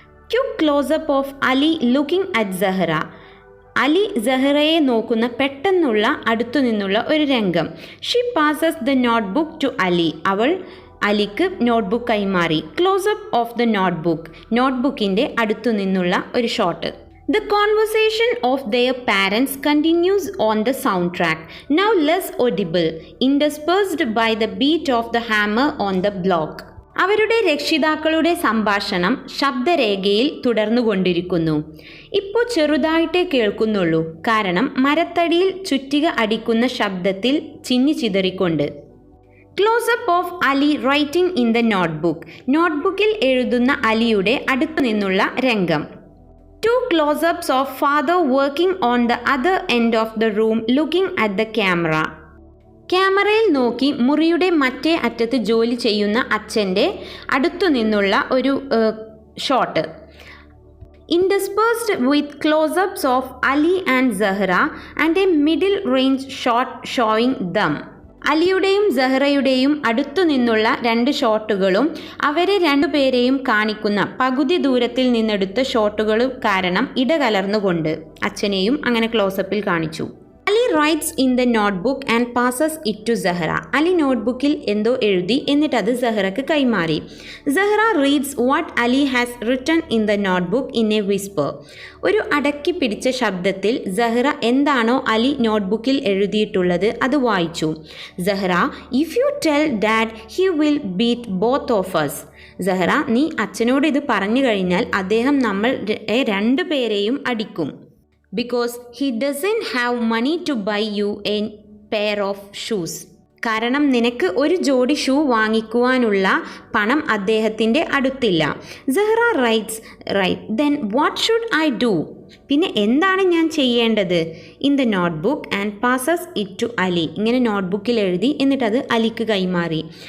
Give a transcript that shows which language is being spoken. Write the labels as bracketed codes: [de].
[en] Quick close up of Ali looking at Zahra. [ml] Ali സഹറയെ നോക്കുന്ന പെട്ടെന്നുള്ള അടുത്തു നിന്നുള്ള ഒരു രംഗം. [en] She passes the notebook to Ali. [ml] അവൾ അലിക്ക് നോട്ട്ബുക്ക് കൈമാറി. [en] Close up of the notebook. [ml] നോട്ട്ബുക്കിൻ്റെ അടുത്തു നിന്നുള്ള ഒരു shot. [en] The conversation of their parents continues on the soundtrack, now less audible, interspersed by the beat of the hammer on the block. [ml] അവരുടെ രക്ഷിതാക്കളുടെ സംഭാഷണം ശബ്ദരേഖയിൽ തുടർന്നുകൊണ്ടിരിക്കുന്നു. ഇപ്പോൾ ചെറുതായിട്ടേ കേൾക്കുന്നുള്ളൂ, കാരണം മരത്തടിയിൽ ചുറ്റിക അടിക്കുന്ന ശബ്ദത്തിൽ ചിന്നിച്ചിതറിക്കൊണ്ട്. [en] Close up of Ali writing in the notebook. [ml] നോട്ട്ബുക്കിൽ എഴുതുന്ന അലിയുടെ അടുത്തു നിന്നുള്ള രംഗം. [en] 2 close-ups of father working on the other end of the room looking at the camera. [ml] ക്യാമറയിൽ നോക്കി മുറിയുടെ മറ്റേ അറ്റത്ത് ജോലി ചെയ്യുന്ന അച്ഛൻ്റെ അടുത്തു നിന്നുള്ള ഒരു shot. [en] Interspersed with close-ups of Ali and Zahra and a middle range shot showing them. [ml] അലിയുടെയും സഹറയുടെയും അടുത്തു നിന്നുള്ള 2 ഷോട്ടുകളും അവരെ രണ്ടുപേരെയും കാണിക്കുന്ന പകുതി ദൂരത്തിൽ നിന്നെടുത്ത ഷോട്ടുകളും കാരണം ഇടകലർന്നുകൊണ്ട് അച്ഛനെയും അങ്ങനെ ക്ലോസപ്പിൽ കാണിച്ചു. [en] Ali writes in the notebook and passes it to Zahra. [ml] Ali നോട്ട്ബുക്കിൽ എന്തോ എഴുതി എന്നിട്ട് അത് സഹറക്ക് കൈമാറി. [en] Zahra reads what Ali has written in the notebook in a whisper. [ml] ഒരു അടക്കി പിടിച്ച ശബ്ദത്തിൽ സഹറ എന്താണോ അലി നോട്ട്ബുക്കിൽ എഴുതിയിട്ടുള്ളത് അത് വായിച്ചു. [en] Zahra, if you tell dad he will beat both of us. [ml] Zahra, നീ അച്ഛനോട് ഇത് പറഞ്ഞു കഴിഞ്ഞാൽ അദ്ദേഹം നമ്മൾ 2 പേരെയും അടിക്കും. [en] because he doesn't have money to buy you a pair of shoes. [ml] കാരണം നിനക്ക് ഒരു ജോഡി ഷൂ വാങ്ങിക്കുവാനുള്ള പണം അദ്ദേഹത്തിൻ്റെ അടുത്തില്ല. [en] Zahra writes right then what should I do? [ml] പിന്നെ എന്താണ് ഞാൻ ചെയ്യേണ്ടത്? [en] In the notebook and passes it to Ali. [ml] ഇങ്ങനെ നോട്ട്ബുക്കിൽ എഴുതി എന്നിട്ടത് അലിക്ക് കൈമാറി.